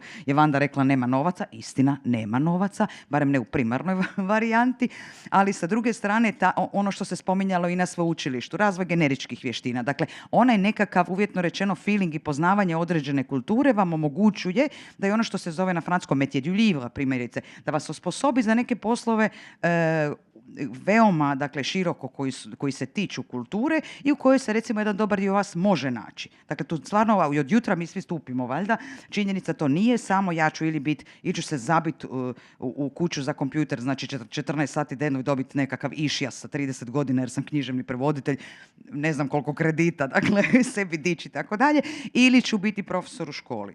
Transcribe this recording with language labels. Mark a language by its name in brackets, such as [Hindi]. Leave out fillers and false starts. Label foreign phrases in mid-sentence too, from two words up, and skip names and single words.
[Croatian] je Vanda rekla nema novaca, istina, nema novaca, barem ne u primarnoj varijanti, ali sa druge strane ono što se spominjalo i na sveučilištu, razvoj generičkih vještina, dakle, onaj nekakav, uvjetno rečeno, feeling i poznavanje određene kulture vam omogućuje da je ono što se zove na francuskom [French] métier du livre, [Croatian] primjerice, da vas osposobi za neke poslove veoma, dakle, široko koji se tiču kulture i u kojoj se, recimo, jedan dobar dio vas može naći. Dakle, tu stvarno od jutra mi svi stupimo, valjda. Činjenica to nije samo ja ću iću se zabiti u kuću za kompjuter, znači 14 sati dnevno i dobiti nekakav išijas sa 30 godina jer sam književni prevoditelj, ne znam koliko kredita, dakle, sebi dići i tako dalje, ili ću biti profesor u školi.